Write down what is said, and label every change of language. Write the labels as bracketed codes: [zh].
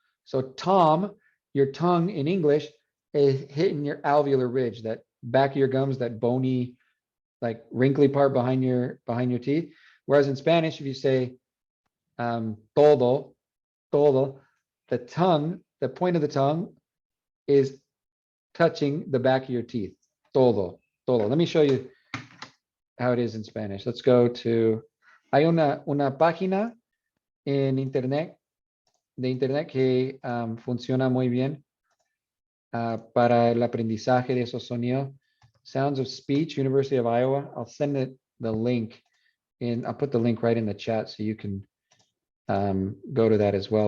[en] So Tom, your tongue in English is hitting your alveolar ridge, that back of your gums, that bony, like wrinkly part behind your teeth. Whereas in Spanish, if you say todo, todo, the tongue, the point of the tongue is touching the back of your teeth. Todo, todo. Let me show you how it is in Spanish. Let's go to, [es] hay una página en internet, de internet que funciona muy bien para el aprendizaje de esos sonidos. [en] Sounds of Speech, University of Iowa. I'll send it the link in, I'll put the link right in the chat so you can go to that as well.